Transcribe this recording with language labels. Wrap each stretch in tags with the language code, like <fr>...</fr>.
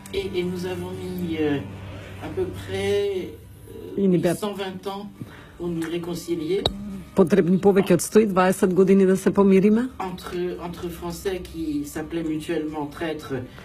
<fr>Et nous avons mis à peu près 120 ans pour nous réconcilier.</fr> <mk>Потребни повеќе од 120 години да се помириме.</mk> <fr>Entre Français qui s'appelaient mutuellement traîtres,</fr>